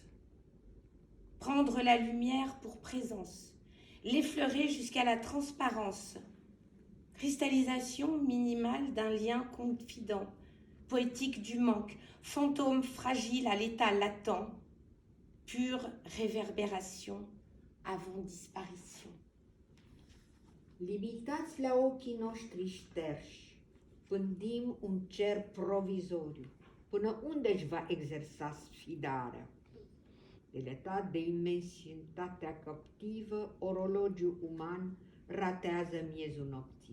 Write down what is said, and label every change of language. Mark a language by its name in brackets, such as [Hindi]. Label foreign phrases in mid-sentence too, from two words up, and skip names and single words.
[French] Prendre la lumière pour présence, l'effleurer jusqu'à la transparence. Cristallisation minimale d'un lien confident, poétique du manque, fantôme fragile à l'état latent, pure réverbération avant disparition. [Romanian] Limitați la ochii noștri șterși, pândim un cer provizoriu. Până unde își va exersa sfidarea? Deletat de imensiunitatea captivă, orologiul uman ratează miezul nopții.